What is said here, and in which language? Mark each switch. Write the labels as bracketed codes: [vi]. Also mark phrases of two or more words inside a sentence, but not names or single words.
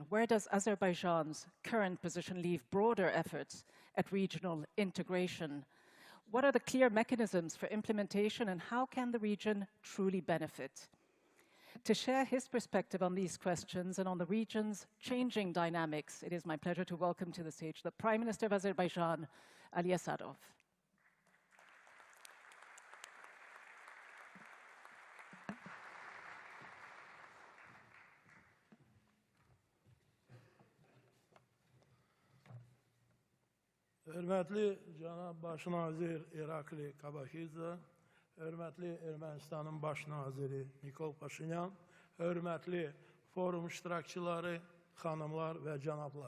[en] Where does Azerbaijan's current position leave broader efforts at regional integration? What are the clear mechanisms for implementation, and how can the region truly benefit? To share his perspective on these questions and on the region's changing dynamics, it is my pleasure to welcome to the stage the Prime Minister of Azerbaijan, Ali Asadov. [az] Hörmətli cənab baş nazir İrakli Kobakidze, hörmətli Ermənistanın baş naziri Nikol Paşinyan, hörmətli forum iştirakçıları, xanımlar və cənablar.